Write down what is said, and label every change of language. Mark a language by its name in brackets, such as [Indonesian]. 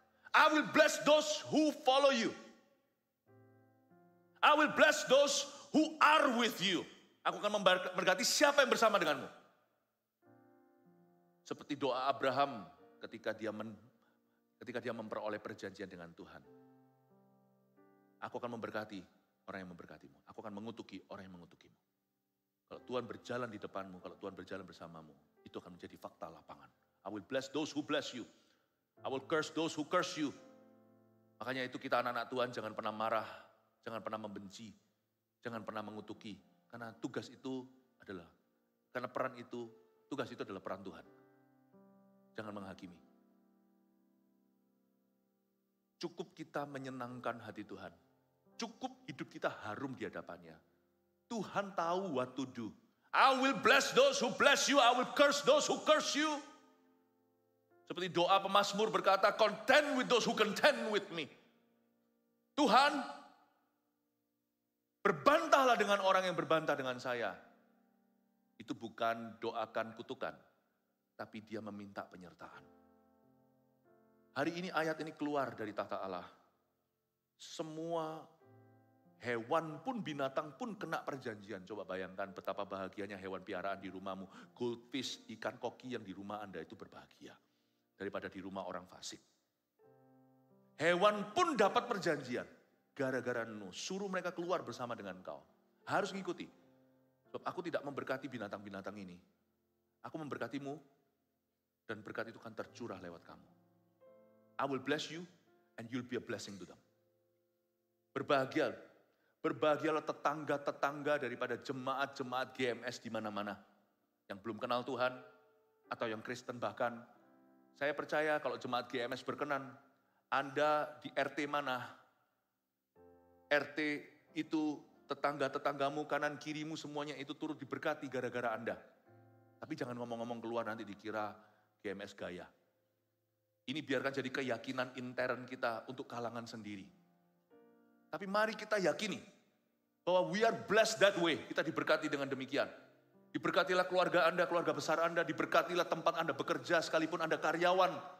[English] I will bless those who follow you. I will bless those who are with you. [Indonesian] Aku akan memberkati siapa yang bersama denganmu. Seperti doa Abraham ketika dia memperoleh perjanjian dengan Tuhan. Aku akan memberkati orang yang memberkatimu. Aku akan mengutuki orang yang mengutukimu. Kalau Tuhan berjalan di depanmu, kalau Tuhan berjalan bersamamu, itu akan menjadi fakta lapangan. [English] I will bless those who bless you. I will curse those who curse you. [Indonesian] Makanya itu kita anak-anak Tuhan jangan pernah marah, jangan pernah membenci, jangan pernah mengutuki. Karena tugas itu adalah, karena peran itu, tugas itu adalah peran Tuhan. Jangan menghakimi. Cukup kita menyenangkan hati Tuhan. Cukup hidup kita harum di hadapannya. Tuhan tahu [English] what to do. I will bless those who bless you, I will curse those who curse you. [Indonesian] Seperti doa pemazmur berkata, [English] contend with those who contend with me. [Indonesian] Tuhan, berbantahlah dengan orang yang berbantah dengan saya. Itu bukan doakan kutukan, tapi dia meminta penyertaan. Hari ini ayat ini keluar dari tahta Allah. Semua hewan pun, binatang pun kena perjanjian. Coba bayangkan betapa bahagianya hewan piaraan di rumahmu. Goldfish, ikan koki yang di rumah Anda itu berbahagia. Daripada di rumah orang fasik. Hewan pun dapat perjanjian. Gara-gara Nuh, suruh mereka keluar bersama dengan kau. Harus ngikuti. Sebab aku tidak memberkati binatang-binatang ini. Aku memberkatimu, dan berkat itu akan tercurah lewat kamu. [English] I will bless you, and you'll be a blessing to them. [Indonesian] Berbahagialah tetangga-tetangga daripada jemaat-jemaat GMS di mana-mana. Yang belum kenal Tuhan, atau yang Kristen bahkan. Saya percaya kalau jemaat GMS berkenan, Anda di RT mana? RT itu tetangga-tetanggamu, kanan kirimu semuanya itu turut diberkati gara-gara Anda. Tapi jangan ngomong-ngomong keluar nanti dikira GMS gaya. Ini biarkan jadi keyakinan intern kita untuk kalangan sendiri. Tapi mari kita yakini bahwa [English] we are blessed that way. [Indonesian] Kita diberkati dengan demikian. Diberkatilah keluarga Anda, keluarga besar Anda. Diberkatilah tempat Anda bekerja sekalipun Anda karyawan.